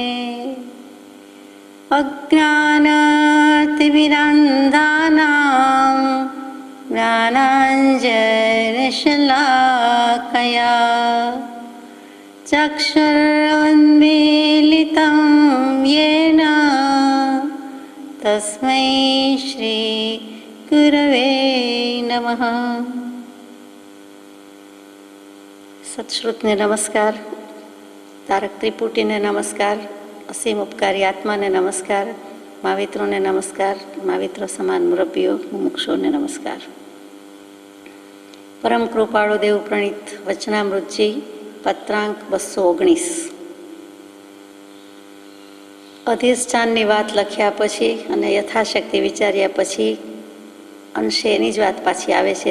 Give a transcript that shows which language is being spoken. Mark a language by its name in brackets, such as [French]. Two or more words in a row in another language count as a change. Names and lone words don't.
[Sanskrit] अज्ञानतिमिरान्धानां ज्ञानाञ्जनशलाकया चक्षुरुन्मीलितं येन तस्मै श्रीगुरवे नमः। [Gujarati] સત્શ્રુતને નમસ્કાર, તારક ત્રિપુટીને નમસ્કાર, અસીમ ઉપકારી આત્માને નમસ્કાર, મહાવિત્રોને નમસ્કાર, महाविત્રો સમાન મુરબ્બીઓ મુમુક્ષોને નમસ્કાર। પરમ કૃપાળુ દેવ પ્રણીત વચનામૃતજી પત્રાંક 219। અધિષ્ઠાનની વાત લખ્યા પછી અને યથાશક્તિ વિચાર્યા પછી અંશે એની જ વાત પાછી આવે છે।